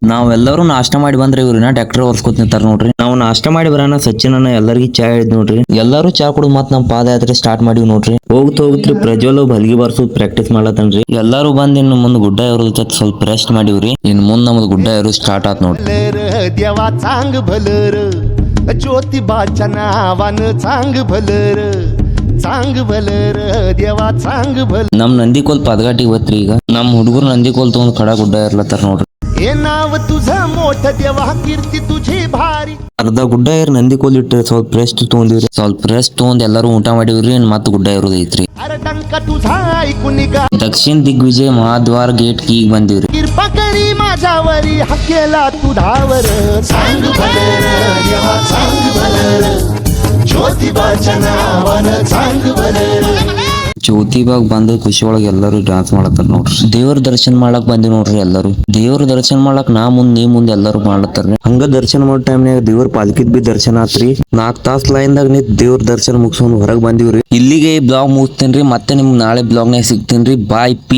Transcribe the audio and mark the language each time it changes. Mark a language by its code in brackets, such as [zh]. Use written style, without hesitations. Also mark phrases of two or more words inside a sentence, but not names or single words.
[kn] ನಾವೆಲ್ಲರೂ ನಾಷ್ಟ ಮಾಡಿ ಬಂದ್ರೆ ಇವ್ರಿನ ಟ್ರ್ಯಾಕ್ಟರ್ ಓಡಿಸ್ಕೊತ ನಿಂತಾರ ನೋಡ್ರಿ. ನಾವು ನಾಷ್ಟ ಮಾಡಿ ಬರೋಣ ಸಚಿನನ ಎಲ್ಲರಿಗೂ ಚಾ ಹೇಳಿದ್ ನೋಡ್ರಿ. ಎಲ್ಲರೂ ಚಾ ಕುಡಿದ್ ಮತ್ ನಮ್ ಪಾದಯಾತ್ರೆ ಸ್ಟಾರ್ಟ್ ಮಾಡಿವ್ ನೋಡ್ರಿ. ಹೋಗ್ತ್ರಿ ಪ್ರಜ್ವಲ್ ಬಲ್ಗಿ ಬಾರ್ಸೋದ್ ಪ್ರಾಕ್ಟೀಸ್ ಮಾಡ್ಲತ್ತನ್ರಿ. ಎಲ್ಲರೂ ಬಂದ್ ಇನ್ನು ಮುಂದ್ ಗುಡ್ಡ ಇರೋದ್ ಸ್ವಲ್ಪ ರೆಸ್ಟ್ ಮಾಡಿವ್ರಿ. ಇನ್ ಮುಂದ್ ನಮ್ದು ಗುಡ್ಡ ಇರೋ ಸ್ಟಾರ್ಟ್ ಆತ್ ನೋಡ್ರಿ. [mr] देवा चांग भलर ज्योतिबाच्या नावानं चांग भलर देवा चांग भल. [kn] ನಮ್ ನಂದಿಕೋಲ್ ಪದಗಾಟಿಗೆ ಬತ್ರಿ. ಈಗ ನಮ್ ಹುಡುಗರು ನಂದಿಕೋಲ್ ತಗೊಂಡ್ ಕಡ ಗುಡ್ಡ ಇರ್ಲತ್ತಾರ ನೋಡ್ರಿ. [mr] हे नाव तुझं मोठ देवा कीर्ती तुझी भारी. [kn] ಅರ್ಧ ಗುಡ್ಡ ಏರ್ ನಂದಿಕೋಲ್ ಇಟ್ಟು ಸ್ವಲ್ಪ ರೆಸ್ಟ್ ತಗೊಂಡಿವ್ರಿ. ಸ್ವಲ್ಪ ರೆಸ್ಟ್ ತಗೊಂಡ್ ಎಲ್ಲರೂ ಊಟ ಮಾಡಿವ್ರಿ. ಮತ್ ಗುಡ್ಡ ಇರೋದೈತ್ರಿ. [mr] अरे टंक तुझा ऐकून गा [kn] दक्षिण दिग्विजय महाद्वार गेट कीग ಬಂದಿವ್ರಿ. [mr] कृपा करी माझ्यावरी हकेला तू धावर चांग भलर देवा चांग भलर ज्योतिबाच्या नावानं चांग भलर. [kn] ಜ್ಯೋತಿಬಾಗ್ ಬಂದು ಖುಷಿ ಒಳಗೆ ಎಲ್ಲರೂ ಡಾನ್ಸ್ ಮಾಡತ್ತಾರ ನೋಡ್ರಿ. ದೇವ್ರ ದರ್ಶನ ಮಾಡಕ್ ಬಂದಿ ನೋಡ್ರಿ. ಎಲ್ಲರೂ ದೇವ್ರ ದರ್ಶನ ಮಾಡಕ್ ನಾ ಮುಂದ್ ನೀ ಮುಂದ್ ಎಲ್ಲರೂ ಮಾಡ್ಲತ್ತಾರ್ರಿ. ಹಂಗ ದರ್ಶನ ಮಾಡೋ ಟೈಮ್ನಾಗ ದೇವ್ರ ಪಾಲ್ಕಿದ್ ಬಿ ದರ್ಶನ ಆತ್ರಿ. 4 ತಾಸ್ ಲೈನ್ದಾಗ ನಿಂತ್ ದೇವ್ರ ದರ್ಶನ ಮುಗಿಸ್ಕೊಂಡ್ ಹೊರಗ್ ಬಂದಿವ್ರಿ. ಇಲ್ಲಿಗೆ ಈ ಬ್ಲಾಗ್ ಮುಗಿಸ್ತೇನ್ರಿ. ಮತ್ತೆ ನಿಮ್ಗೆ ನಾಳೆ ಬ್ಲಾಗ್ನಾಗ ಸಿಗ್ತೇನ್ರಿ. [en] bye peace.